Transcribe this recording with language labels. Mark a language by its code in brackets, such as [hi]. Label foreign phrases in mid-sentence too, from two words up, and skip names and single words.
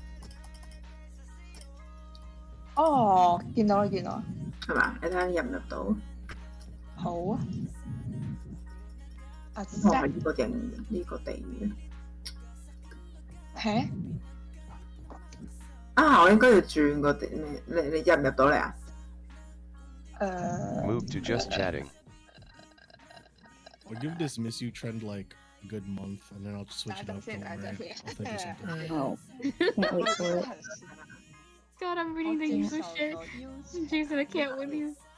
[yue] 哦，見到啦，見到啦。係嘛？你睇下入唔入到？好啊。啊，哇！呢個型，呢個地嘅。係。啊！我應該要轉個地咩？你入唔入到嚟啊 [en] ？Move to just chatting. I'll give this miss you trend like a good month, and then I'll just switch it up. Don't worry. I'll think of something. Oh, can't wait for it. God, I'm reading the user share. Jason, I can't with you.